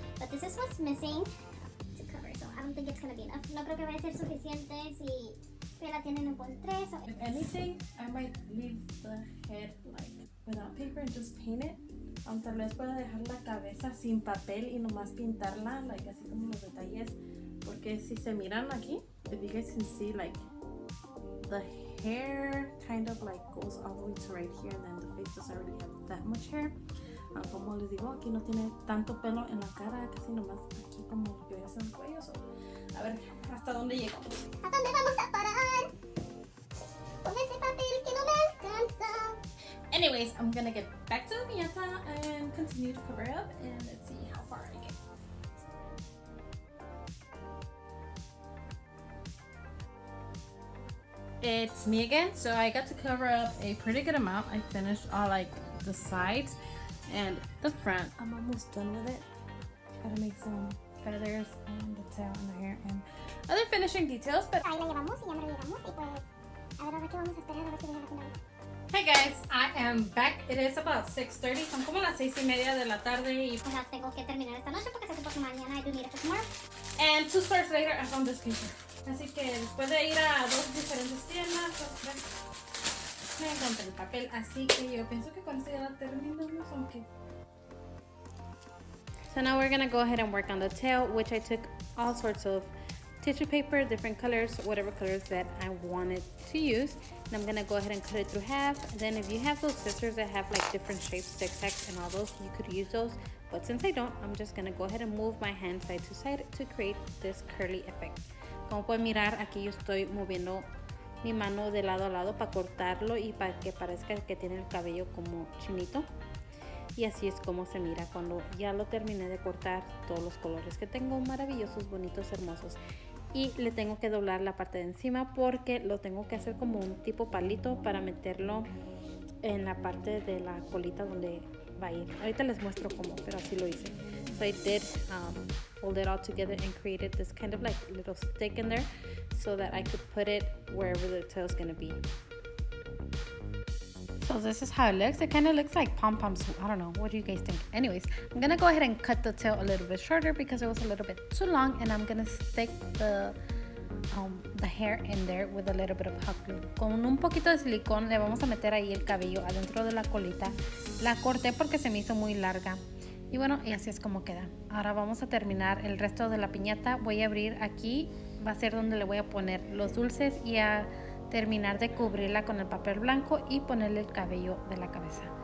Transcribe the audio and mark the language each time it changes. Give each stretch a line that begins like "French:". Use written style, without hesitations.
English: But this is what's missing to cover, so I don't think it's gonna be enough.
Spanish: No creo que vaya a ser suficiente si la tienen en pon 3.
English: If anything, I might leave the head like without paper and just paint it.
Spanish: Tal vez pueda dejar la cabeza sin papel y nomás pintarla,
English: like
Spanish: así como los detalles, porque si se miran aquí,
English: if you guys can see, like the hair kind of like goes all the way to right here, and then the face doesn't really have that much hair.
Spanish: Como les digo, aquí no tiene tanto pelo en la cara, casi nomás aquí como lo que veas en el cuello. So, a ver hasta dónde llego. ¿A dónde vamos a parar? Con ese papel que no me alcanza.
English: Anyways, I'm gonna get back to the piñata and continue to cover up, and let's see how far I get. It's me again. So I got to cover up a pretty good amount. I finished all like the sides and the front. I'm almost done with it. Gotta make some feathers and the tail and the hair and other finishing details, but
Spanish: Ahí la llevamos y ya me lo llegamos y pues a ver qué vamos a esperar a ver si viene la final.
English: hey guys, I am back. It is about 6:30.
Spanish: Son como las 6:30 de la tarde y O sea, tengo que terminar esta noche porque sé que por mañana
English: I do need it for tomorrow. and 2 stores later I found this paper.
Spanish: Así que después de ir a 2 diferentes tiendas, me encontré el papel. Así que yo pienso que con esto ya la terminamos, aunque
English: So now we're gonna go ahead and work on the tail, which I took all sorts of tissue paper, different colors, whatever colors that I wanted to use. And I'm gonna go ahead and cut it through half. Then if you have those scissors that have like different shapes, zigzags and all those, you could use those. But since I don't, I'm just gonna go ahead and move my hand side to side to create this curly effect.
Spanish: Como pueden mirar, aquí yo estoy moviendo mi mano de lado a lado para cortarlo y para que parezca que tiene el cabello como chinito. Y así es como se mira cuando ya lo terminé de cortar, todos los colores que tengo, maravillosos, bonitos, hermosos. Y le tengo que doblar la parte de encima porque lo tengo que hacer como un tipo palito para meterlo en la parte de la colita donde va a ir. Ahorita les muestro cómo, pero así lo hice.
English: So I did hold it all together and created this kind of like little stick in there so that I could put it wherever the tail is going to be. So this is how it looks. It kind of looks like pom-poms. I don't know. What do you guys think? Anyways, I'm going to go ahead and cut the tail a little bit shorter because it was a little bit too long. And I'm going to stick the hair in there with a little bit of hot glue.
Spanish: Con un poquito de silicón le vamos a meter ahí el cabello adentro de la colita. La corté porque se me hizo muy larga. Y bueno, y así es como queda. Ahora vamos a terminar el resto de la piñata. Voy a abrir aquí. Va a ser donde le voy a poner los dulces y a terminar de cubrirla con el papel blanco y ponerle el cabello de la cabeza.